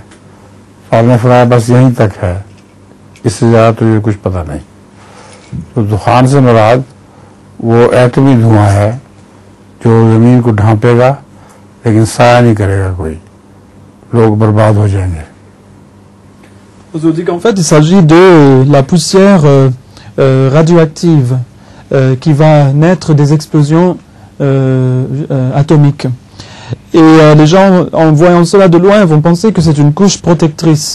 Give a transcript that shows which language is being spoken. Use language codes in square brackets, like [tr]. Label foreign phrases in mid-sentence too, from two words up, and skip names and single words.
[ur] آپ نے فرمایا بس یہیں تک ہے، اس سے زیادہ تو یہ کچھ پتا نہیں. تو دخان سے مراد وہ ایٹمی دھواں ہے جو زمین کو ڈھانپے گا لیکن سایہ نہیں کرے گا کوئی، لوگ برباد ہو جائیں گے. [fr] Vous dit qu'en fait il s'agit de la poussière radioactive qui va naître des explosions atomiques. Et les gens, en voyant cela de loin, vont penser que c'est une couche protectrice.